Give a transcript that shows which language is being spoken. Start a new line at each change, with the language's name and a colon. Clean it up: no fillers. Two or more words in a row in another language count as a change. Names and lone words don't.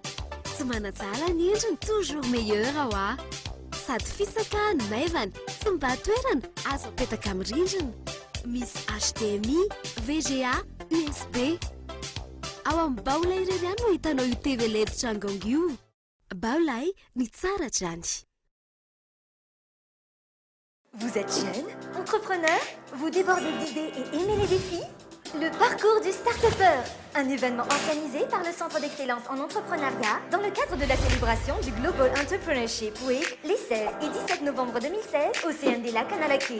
Malagasy: Tsy manatsara ny endriny
French: toujours meilleur
Malagasy: ao sady fisaka ny maivana sy mba toerana azo apetaka amin'ny rindrina. Misy HDMI, VGA, USB. Ao amin'ny Baolay irery ihany no hitanao io TV LED Changonga io. Baolay ny tsara trany.
French: Vous êtes jeune, entrepreneur, vous débordez d'idées et aimez les défis? Le parcours du Start-Upper, un événement organisé par le Centre d'excellence en entrepreneuriat dans le cadre de la célébration du Global Entrepreneurship Week les 16 et 17 novembre 2016 au CND Lac Kanalakil.